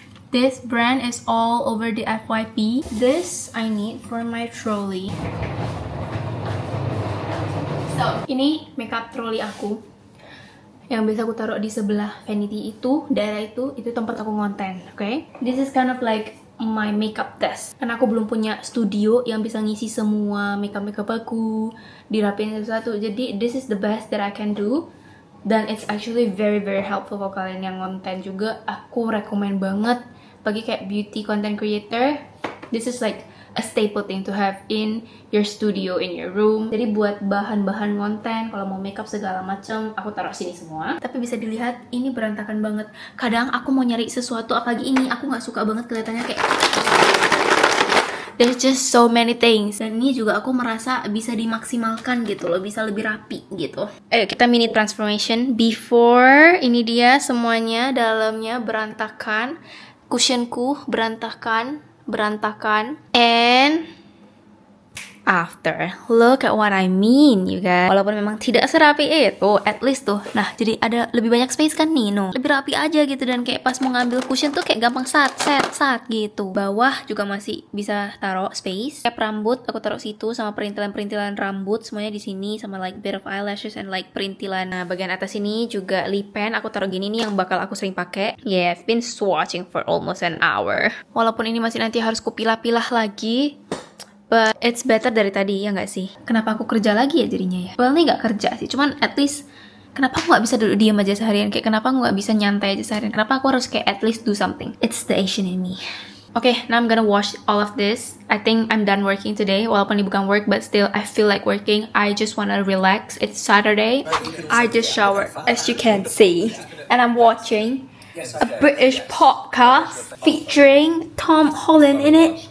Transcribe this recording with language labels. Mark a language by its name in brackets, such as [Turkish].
[English] This brand is all over the FYP. This I need for my trolley. [Indonesian] So, ini makeup trolley aku. Yang biasa aku taruh di sebelah vanity itu, daerah itu tempat aku ngonten, okay? [English] This is kind of like my makeup desk. [Indonesian] Karena aku belum punya studio yang bisa ngisi semua makeup aku, dirapiin satu-satu. [English] Jadi this is the best that I can do. Dan it's actually very very helpful for kalian yang ngonten juga. [Indonesian] Aku rekomen banget bagi kayak beauty content creator. [English] This is like a staple thing to have in your studio, in your room. [Indonesian] Jadi buat bahan-bahan konten, kalau mau makeup segala macam, aku taruh sini semua. Tapi bisa dilihat ini berantakan banget. Kadang aku mau nyari sesuatu, apalagi ini, aku nggak suka banget kelihatannya kayak there's just so many things. Dan ini juga aku merasa bisa dimaksimalkan gitu loh, bisa lebih rapi gitu. [English] Ayo kita mini transformation. Before, ini dia semuanya, dalamnya berantakan, cushionku berantakan, and after, look at what I mean, you guys. [Indonesian] Walaupun memang tidak serapi itu, at least tuh, nah jadi ada lebih banyak space kan nih, no, lebih rapi aja gitu. Dan kayak pas mau ngambil cushion tuh kayak gampang set gitu. Bawah juga masih bisa taruh space. Cap rambut aku taruh situ, sama perintilan rambut semuanya di sini, sama like bit of eyelashes and like perintilan. Nah bagian atas ini juga lip pen aku taruh gini nih, yang bakal aku sering pakai. [English] Yeah, I've been swatching for almost an hour. [Indonesian] Walaupun ini masih nanti harus kupilah-pilah lagi, but it's better dari tadi, ya nggak sih? Kenapa aku kerja lagi ya jadinya ya? Well, ini nggak kerja sih, cuman at least kenapa aku nggak bisa duduk diam aja seharian? Kayak kenapa aku nggak bisa nyantai aja seharian? Kenapa aku harus kayak at least do something? It's the Asian in me. [English] Okay, now I'm gonna wash all of this. I think I'm done working today. Walaupun ini bukan work, but still I feel like working. I just wanna relax. It's Saturday. I just showered, as you can see, and I'm watching a British podcast featuring Tom Holland in it.